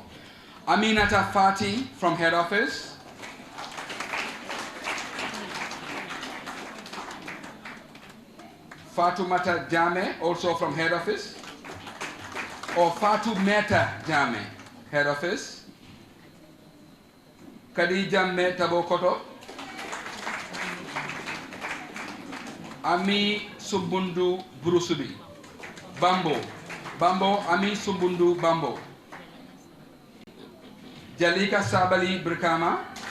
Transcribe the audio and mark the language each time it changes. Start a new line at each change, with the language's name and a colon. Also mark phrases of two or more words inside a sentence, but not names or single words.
English: Aminata Fati from head office. Fatoumata Jame, also from head office. Or Fatoumata Jame, head office. Khadija Meta Bokoto. Ami Sumbundu Burusubi. Bambo. Ami Sumbundu Bambo. Jalika Sabali Brikama.